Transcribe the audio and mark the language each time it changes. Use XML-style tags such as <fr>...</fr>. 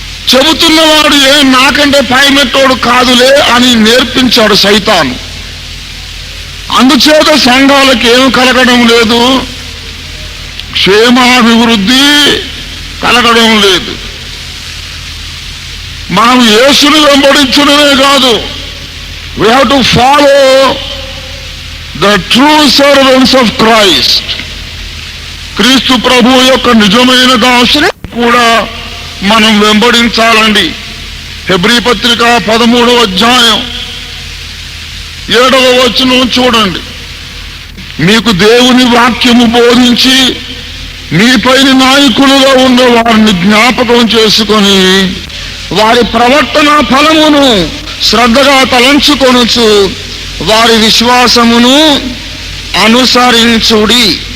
<te>చెబుతున్నవాడు నాకంటే పైనట్టోడు కాదులే అని నేర్పించాడు సైతాను. అందుచేత సంఘాలకు ఏం కలగడం లేదు, క్షేమాభివృద్ధి కలగడం లేదు. మనం యేసుని వెంబడించడమే కాదు,</te> <en>we have to follow the true servants of Christ.</en> <te>క్రీస్తు ప్రభువు యొక్క నిజమైన దాసుని కూడా మనం వెంబడించాలండి. హెబ్రీ పత్రిక 13వ అధ్యాయం 7వ వచనం చూడండి. మీకు దేవుని వాక్యము బోధించి మీపైన నాయకులుగా ఉన్న వారిని జ్ఞాపకం చేసుకొని వారి ప్రవర్తన ఫలమును శ్రద్ధగా తలంచుకొనుచు వారి విశ్వాసమును అనుసరించుడి.</te>